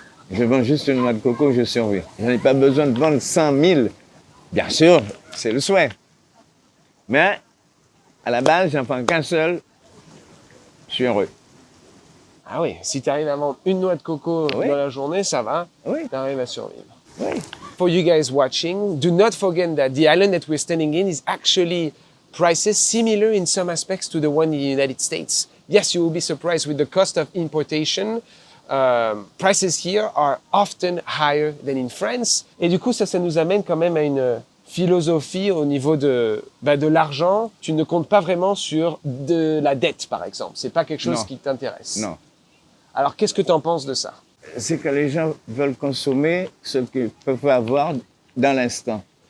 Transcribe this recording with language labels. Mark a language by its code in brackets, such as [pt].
[fr] Je vends juste une noix de coco, je survis. Je n'ai pas besoin de vendre 100 000. Bien sûr, c'est le souhait. Mais à la base, j'en prends qu'un seul, je suis heureux. Ah oui, si tu arrives à vendre une noix de coco dans la journée, ça va, tu arrives à survivre. Oui. [en] For you guys watching, do not forget that the island that we're standing in is actually prices similar in some aspects to the one in the United States. Yes, you will be surprised with the cost of importation. Prices here are often higher than in France. [fr] Et du coup, ça nous amène quand même à une philosophie au niveau de l'argent. Tu ne comptes pas vraiment sur de la dette, par exemple. C'est pas quelque chose qui t'intéresse. Non. Alors, qu'est-ce que tu en penses de ça? C'est que les gens veulent consommer ce qu'ils peuvent avoir dans l'instant.